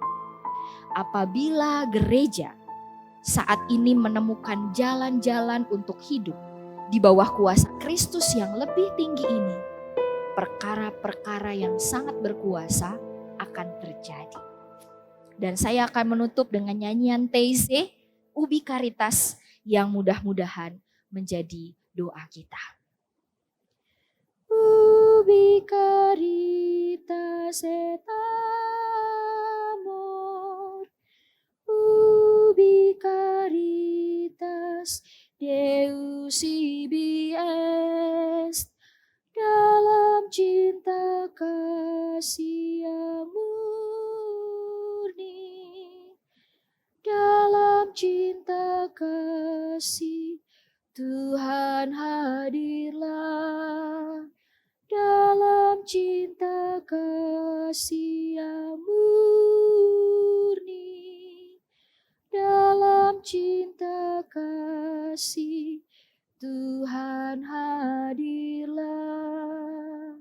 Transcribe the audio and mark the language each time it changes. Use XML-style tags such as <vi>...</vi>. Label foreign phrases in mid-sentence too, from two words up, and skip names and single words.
<id>Apabila gereja saat ini menemukan jalan-jalan untuk hidup di bawah kuasa Kristus yang lebih tinggi ini, perkara-perkara yang sangat berkuasa akan terjadi. Dan saya akan menutup dengan nyanyian Teize, Ubi Caritas, yang mudah-mudahan menjadi doa kita.</id> <la>Ubi Caritas et amor, Ubi Caritas Deus ibi est,</la> <id>dalam cinta kasih yang murni, dalam cinta kasih Tuhan hadirlah, dalam cinta kasih yang murni, dalam cinta kasih Tuhan hadirlah.</id>